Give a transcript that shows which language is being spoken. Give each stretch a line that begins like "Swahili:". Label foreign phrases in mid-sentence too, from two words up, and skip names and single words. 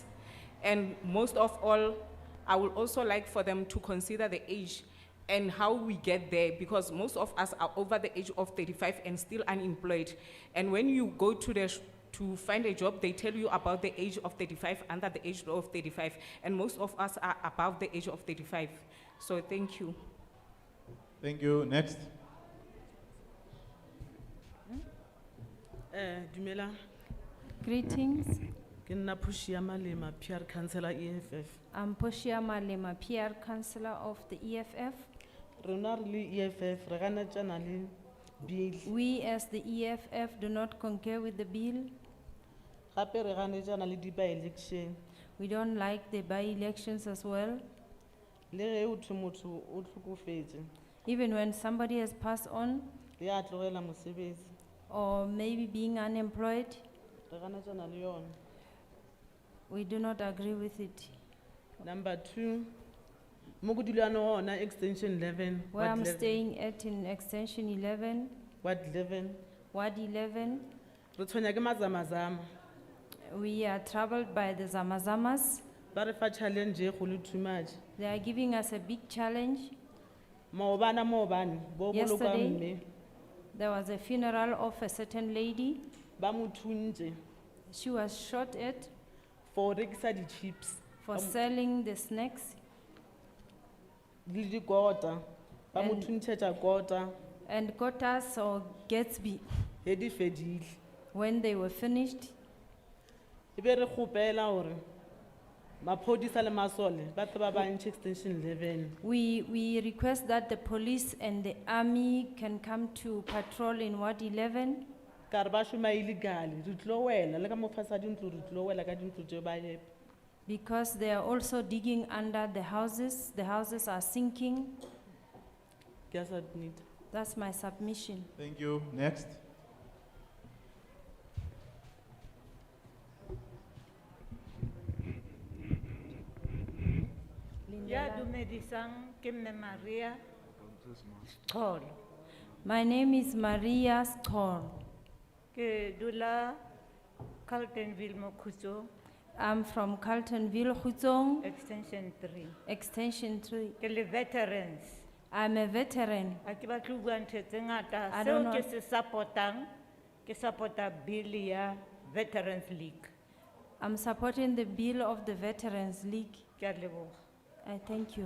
English: And most of all, I would also like for them to consider the age and how we get there, because most of us are over the age of 35 and still unemployed. And when you go to to find a job, they tell you about the age of 35, under the age of 35, and most of us are above the age of 35. So thank you. Thank you. Next.
Northern Sotho: Dumela,
English: Greetings.
Northern Sotho: ke nna Pushia Malema, PR Councillor EFF.
English: I'm Poshia Malema, PR Councillor of the EFF.
Northern Sotho: Rona re le EFF, re ganetšana le bill.
English: We as the EFF do not concur with the bill.
Northern Sotho: Gape re ganetšana le di-by-election.
English: We don't like the by-elections as well.
Northern Sotho: Le ge hothwe motho o hlokofetse,
English: Even when somebody has passed on
Northern Sotho: le a tlogela mosebetsi,
English: or maybe being unemployed,
Northern Sotho: re ganetšana le yona.
English: we do not agree with it. Number 2,
Northern Sotho: mo go dulana gona extension 11,
English: Where Ward I'm 11, staying at in extension 11, Ward 11. Ward 11,
Northern Sotho: Re tshwenya ke mazamazama.
English: we are troubled by the Zamazamas.
Northern Sotho: Ba re fa challenge e kgolo
English: too much. They are giving us a big challenge.
Northern Sotho: Maobane, bo boloka
English: Yesterday,
Northern Sotho: mme,
English: there was a funeral of a certain lady.
Northern Sotho: ba mo thuntse
English: She was shot at
Northern Sotho: for rekisa di-chips.
English: for selling the snacks
Northern Sotho: Le dikota, ba mo
English: And-
Northern Sotho: thuntšhetša kota,
English: and Kotas or Gatsby.
Northern Sotho: he di fedile.
English: When they were finished,
Northern Sotho: E be re kgopela gore maphodisa le masole ba tle ba ba ntšhe extension 11.
English: we request that the police and the army can come to patrol in Ward 11,
Northern Sotho: Ka re ba šoma illegally, re tlo wela le ka mo fasa dintlo re tlo wela ka dintlo tšeo ba epa.
English: because they are also digging under the houses. The houses are sinking.
Northern Sotho: Ke a submit.
English: That's my submission. Thank you. Next.
Southern Sotho: Ya dumedisang ke Mme Maria Xolo.
English: My name is Maria Skor.
Southern Sotho: Ke dula Carltonville Mokhuso,
English: I'm from Carltonville, Huzong, extension 3. Extension 3.
Southern Sotho: Ke le veterans.
English: I'm a veteran.
Southern Sotho: Ha ke batle ho bua ntho tse ngata.
English: I
Southern Sotho: Seo
English: don't
Southern Sotho: ke
English: know.
Southern Sotho: se supportang, ke supporta bill ya Veterans League.
English: I'm supporting the bill of the Veterans League.
Southern Sotho: Ke a leboha.
English: I thank you.